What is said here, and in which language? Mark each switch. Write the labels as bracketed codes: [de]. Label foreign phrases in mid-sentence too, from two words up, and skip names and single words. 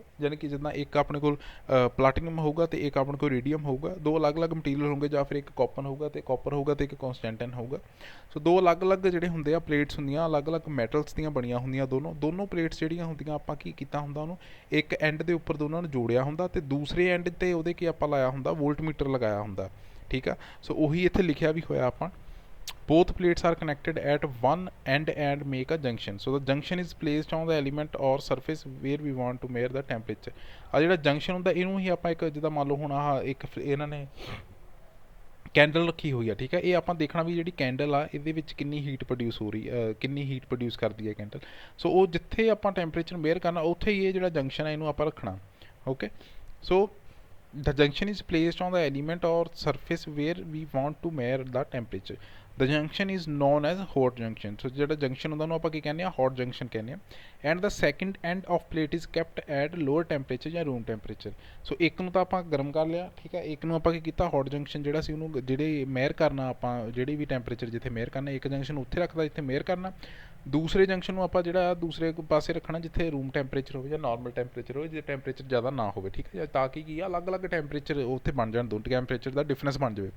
[pa] ਯਾਨੀ ਕਿ ਜਿੱਦਾਂ ਇੱਕ ਆਪਣੇ ਕੋਲ ਪਲਾਟੀਨਮ ਹੋਊਗਾ ਅਤੇ ਇੱਕ ਆਪਣੇ ਕੋਲ ਰੀਡੀਅਮ ਹੋਊਗਾ, ਦੋ ਅਲੱਗ-ਅਲੱਗ ਮਟੀਰੀਅਲ ਹੋਣਗੇ, ਜਾਂ ਫਿਰ ਇੱਕ ਕਾਪਰ ਹੋਊਗਾ ਅਤੇ ਇੱਕ ਕਾਂਸਟੈਂਟਨ ਹੋਊਗਾ। ਸੋ ਦੋ ਅਲੱਗ-ਅਲੱਗ ਜਿਹੜੇ ਹੁੰਦੇ ਆ ਪਲੇਟਸ ਹੁੰਦੀਆਂ, ਅਲੱਗ-ਅਲੱਗ ਮੈਟਲਸ ਦੀਆਂ ਬਣੀਆਂ ਹੁੰਦੀਆਂ, ਦੋਨੋਂ ਪਲੇਟਸ ਜਿਹੜੀਆਂ ਹੁੰਦੀਆਂ ਆਪਾਂ ਕੀ ਕੀਤਾ ਹੁੰਦਾ, ਉਹਨੂੰ ਇੱਕ ਐਂਡ ਦੇ ਉੱਪਰ ਦੋਨਾਂ ਨੂੰ ਜੋੜਿਆ ਹੁੰਦਾ ਅਤੇ ਦੂਸਰੇ ਐਂਡ 'ਤੇ ਉਹਦੇ ਕੀ ਆਪਾਂ ਲਾਇਆ ਹੁੰਦਾ, ਵੋਲਟਮੀਟਰ ਲਗਾਇਆ ਹੁੰਦਾ। ਠੀਕ ਆ, ਸੋ ਉਹੀ ਇੱਥੇ ਲਿਖਿਆ ਵੀ ਹੋਇਆ ਆਪਾਂ, [en] both plates are connected at one end and make a junction. So the junction is placed on the element or surface where we want to measure the temperature. [pa] ਆ ਜਿਹੜਾ ਜੰਕਸ਼ਨ ਹੁੰਦਾ ਇਹਨੂੰ ਹੀ ਆਪਾਂ ਇੱਕ ਜਿੱਦਾਂ ਮੰਨ ਲਓ ਹੁਣ ਆਹ ਇੱਕ ਇਹਨਾਂ ਨੇ ਕੈਂਡਲ ਰੱਖੀ ਹੋਈ ਆ। ਠੀਕ ਹੈ, ਇਹ ਆਪਾਂ ਦੇਖਣਾ ਵੀ ਜਿਹੜੀ ਕੈਂਡਲ ਆ ਇਹਦੇ ਵਿੱਚ ਕਿੰਨੀ [en] heat produce [pa] ਹੋ ਰਹੀ, ਕਿੰਨੀ [en] heat produce [pa] ਕਰਦੀ ਹੈ ਕੈਂਡਲ। ਸੋ ਉਹ ਜਿੱਥੇ ਆਪਾਂ [en] temperature measure [pa] ਕਰਨਾ ਉੱਥੇ ਹੀ ਇਹ ਜਿਹੜਾ ਜੰਕਸ਼ਨ ਹੈ ਇਹਨੂੰ ਆਪਾਂ ਰੱਖਣਾ। [en] okay, so the junction is placed on the element or surface where we want to measure the temperature. The junction is known as hot junction. [pa] So ਜਿਹੜਾ junction ਹੁੰਦਾ ਉਹਨੂੰ ਆਪਾਂ ਕੀ ਕਹਿੰਦੇ ਆ, [en] hot junction [pa] ਕਹਿੰਦੇ ਆ। [en] And the second end of plate is kept at lower temperature ਜਾਂ room temperature. [pa] So ਇੱਕ ਨੂੰ ਤਾਂ ਆਪਾਂ ਗਰਮ ਕਰ ਲਿਆ, ਠੀਕ ਹੈ, ਇੱਕ ਨੂੰ ਆਪਾਂ ਕੀ ਕੀਤਾ, [en] hot junction [pa] ਜਿਹੜਾ ਸੀ ਉਹਨੂੰ ਜਿਹੜੇ ਮੇਅਰ ਕਰਨਾ ਆਪਾਂ, ਜਿਹੜੀ ਵੀ ਟੈਂਪਰੇਚਰ ਜਿੱਥੇ ਮੇਅਰ ਕਰਨਾ, ਇੱਕ ਜੰਕਸ਼ਨ ਉੱਥੇ ਰੱਖਦਾ ਜਿੱਥੇ ਮੇਅਰ ਕਰਨਾ, ਦੂਸਰੇ ਜੰਕਸ਼ਨ ਨੂੰ ਆਪਾਂ ਜਿਹੜਾ ਦੂਸਰੇ ਪਾਸੇ ਰੱਖਣਾ ਜਿੱਥੇ [en] room temperature [pa] ਹੋਵੇ ਜਾਂ [en] normal temperature [pa] ਹੋਵੇ, ਜੇ ਟੈਂਪਰੇਚਰ ਜ਼ਿਆਦਾ ਨਾ ਹੋਵੇ। ਠੀਕ ਹੈ, ਤਾਂ ਕਿ ਕੀ ਆ ਅਲੱਗ-ਅਲੱਗ ਟੈਂਪਰੇਚਰ ਉੱਥੇ ਬਣ ਜਾਣ, ਦੋ ਟੈਂਪਰੇਚਰ ਦਾ ਡਿਫਰੈਂਸ ਬਣ ਜਾਵੇ।